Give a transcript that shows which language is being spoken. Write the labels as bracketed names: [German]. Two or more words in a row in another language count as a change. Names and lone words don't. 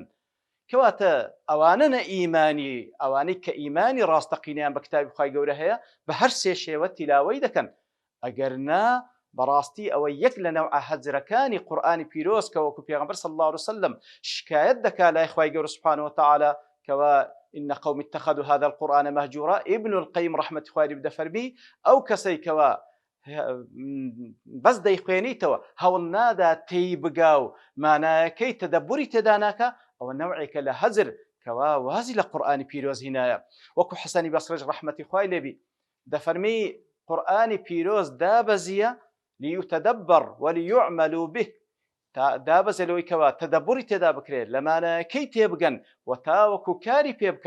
[Central Kurdish] کەواتە ئەوانە نە ئیمانی، ئەوانەی کە ئیمانی ڕاستەقینەیان بە کتابی خوای گەورە هەیە بە هەر سێ شێوە تیلاوەی دەکەن. ئەگەر نا بەڕاستی ئەوە یەک لە نەوعە هەجرەکانی قورئانی پیرۆز کە وەکو پێغەمبەر [Arabic] صلی الله عليه وسلم [Central Kurdish] شکایەت دەکات لای خوای گەورە [Arabic] سوبحانەهو وتەعالا [Central Kurdish] کەوا [Arabic] إن قوم اتخذوا هذا القرآن مهجورا. [Central Kurdish] ابن القيم رحمة خواري بدەفەرمی ئەو کەسەی کەوا بەس دەیخوێنیتەوە هەوڵ نادا تێی بگا و مانایەکەی تەدەبوری تێدا ناکە، ئەوە نەوعێکە لە هەجر کەوا وازی لە قورئانی پیرۆز هینایە. وەکو حەسەنی بەسڕیش ڕەحمەتی خوای لێبی دەفەرمی قورئانی پیرۆز دابەزیە [Arabic] لیوتەدەبەر وەلیوعمەل به، [Central Kurdish] دابەزێ لەوەی کەوا تەدەبوری تێدا بکرێت، لە مانایەکەی تێبگەن و تاوەکو کاری پێ بکەن.